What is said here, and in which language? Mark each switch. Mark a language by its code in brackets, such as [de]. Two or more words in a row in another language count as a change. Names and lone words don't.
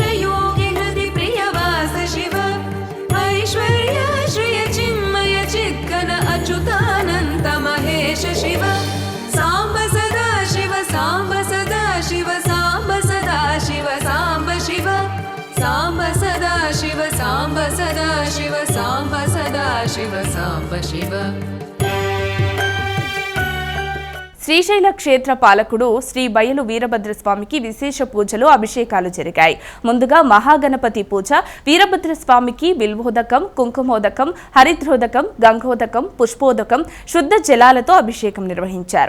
[sa] योगि हृदि प्रिय वास शिव ऐश्वर्य श्रिय चिन्मय चिद्घन अच्युतानन्त महेश शिव साम्ब सदा शिव साम्ब सदा शिव साम्ब सदा शिव साम्ब शिव साम्ब सदा शिव साम्ब सदा शिव साम्ब सदा शिव साम्ब शिव [te] శ్రీశైల క్షేత్ర పాలకుడు శ్రీ బయలు వీరభద్రస్వామికి విశేష పూజలు అభిషేకాలు జరిగాయి. ముందుగా మహాగణపతి పూజ, వీరభద్రస్వామికి బిల్వోదకం, కుంకుమోదకం, హరిద్రోదకం, గంగోదకం, పుష్పోదకం, శుద్ధ జలాలతో అభిషేకం నిర్వహించారు.